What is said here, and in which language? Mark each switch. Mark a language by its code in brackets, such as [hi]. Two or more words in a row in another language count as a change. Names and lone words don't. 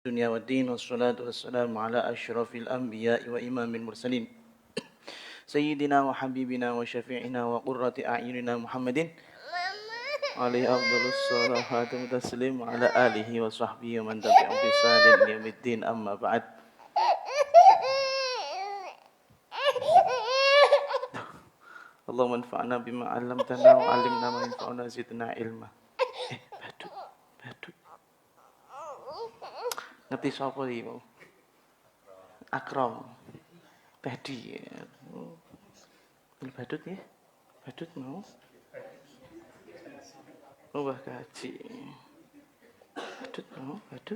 [ar] الدنيا والدين والصلاة والسلام على أشرف الأنبياء وإمام المرسلين سيدنا وحبيبنا وشفيعنا وقرة أعيننا محمد عليه أفضل الصلاة والتسليم على آله وصحبه ومن تبعهم بإحسان إلى يوم الدين أما بعد. اللهم انفعنا بما علمتنا وعلمنا ما ينفعنا زدنا علما. [jv] Badut. Ngerti sapa iki mau? Akram. Pedi. Badut ya? Badut mau? Mbah Kaji. Badut mau? Badut.